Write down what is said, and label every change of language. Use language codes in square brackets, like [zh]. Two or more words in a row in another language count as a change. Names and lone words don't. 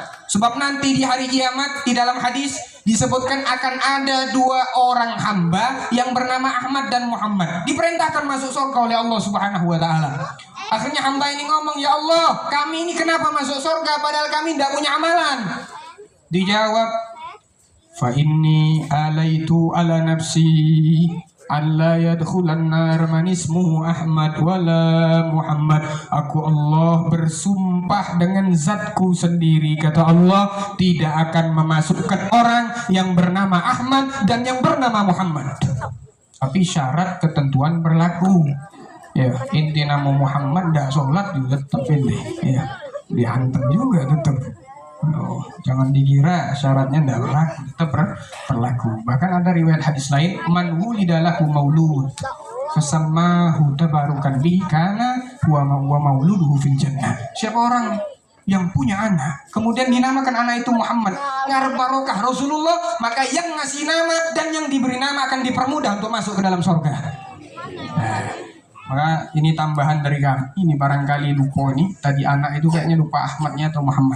[id] Sebab nanti di hari kiamat di dalam hadis disebutkan akan ada 2 orang hamba yang bernama Ahmad dan Muhammad, diperintahkan masuk surga oleh Allah [ar] سبحانه وتعالى. [id] Akhirnya hamba ini ngomong, ya Allah, kami ini kenapa masuk surga padahal kami tidak punya amalan? Dijawab, [ar] فإني آليت على نفسي ألا يدخل النار من اسمه أحمد ولا محمد. [id] Aku Allah bersumpah dengan zatku sendiri, kata Allah, tidak akan memasukkan orang yang bernama Ahmad dan yang bernama Muhammad. Tapi syarat ketentuan berlaku. Ya, inti nama Muhammad tidak sholat juga tetap ini. Ya, dihantam juga tetap. Oh, jangan dikira syaratnya tidak berlaku, tetap berlaku. Bahkan ada riwayat hadis lain, [ar] من ولد له مولود فسماه تبركا به كان و مولوده في الجنة. [id] Siapa orang yang punya anak kemudian dinamakan anak itu Muhammad, ngarep barokah Rasulullah, maka yang ngasih nama dan yang diberi nama akan dipermudah untuk masuk ke dalam surga. Nah, maka ini tambahan dari kami. Ini barangkali lupa nih, tadi anak itu kayaknya lupa Ahmadnya atau Muhammad.